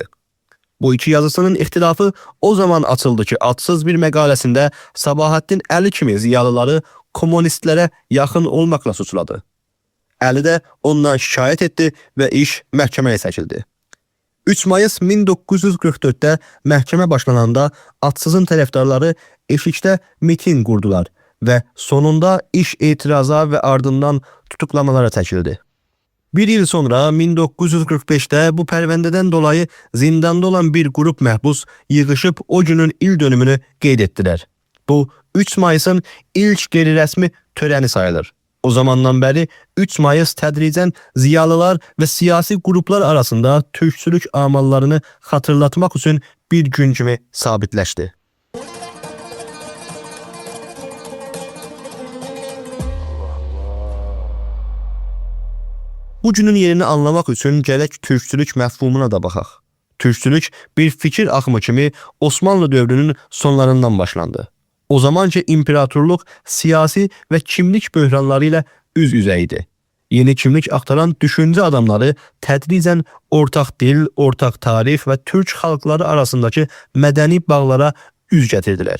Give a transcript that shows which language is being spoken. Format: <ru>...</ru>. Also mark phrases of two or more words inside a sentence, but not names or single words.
<az>Bu iki yazısının ixtilafı o zaman açıldı ki Adsız bir məqaləsində Sabahattin Əli kimi ziyalıları komünistlərə yaxın olmaqla suçladı. Əli də ondan şikayət etdi və iş məhkəməyə çəkildi. 3 Mayıs 1944'te məhkəmə başlananda Adsızın tərəfdarları eşikdə miting qurdular ve sonunda iş itiraza ve ardından tutuklamalara çəkildi. Bir yıl sonra 1945'te bu pərvəndədən dolayı zindanda olan bir grup məhbus yığışıb o günün il dönümünü qeyd etdilər. Bu 3 Mayıs'ın ilk qeyri-rəsmi törəni sayılır. O zamandan beri 3 Mayıs tədricən ziyalılar ve siyasi gruplar arasında Türkçülük amallarını hatırlatmak için bir gün kimi sabitləşdi. Bu günün yerini anlamak için gerek Türkçülük məfhumuna da baxaq. Türkçülük bir fikir axımı kimi Osmanlı dövrünün sonlarından başlandı. O zamanki imperatorluq siyasi ve kimlik böhranları ile üz-üzə idi. Yeni kimlik aktaran düşünce adamları tədricən ortaq dil, ortaq tarix ve Türk xalqları arasındaki mədəni bağlara üz gətirdilər.</az>